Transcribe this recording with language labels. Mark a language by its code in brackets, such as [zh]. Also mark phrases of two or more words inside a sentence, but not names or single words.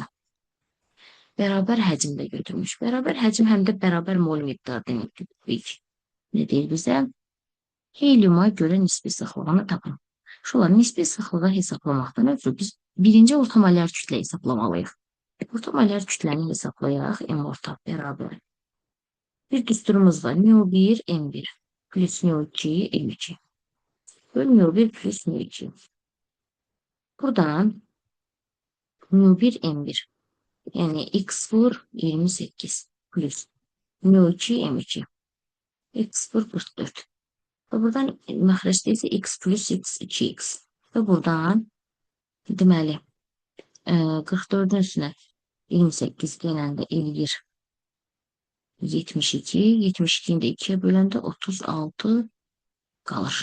[az] Bərabər həcmdə götürmüş. Bərabər həcm həm də bərabər mol miqdarı deməkdir. Ne deyir bizə? Helyuma görə nisbi sıxlığını tapın. Şunlar nisbi sıxlığı hesablamaqdan ötürü biz birinci orta molar kütlə hesaplamalıyıq. Orta molar kütləni hesablayaq. M orta bərabər. Bir düsturumuz var. mu1 m1 plus mu2 m2. Böl mu1 plus mu2. Buradan mu1 m1 yani x vur 28 plus mu2 m2 x1 44. Və buradan məxrəcdə isə x plus x 2x. Və buradan deməli 44-ün üstünə 28 gələndə eləyir 72. 72-ni də 2-yə böləndə 36 qalır.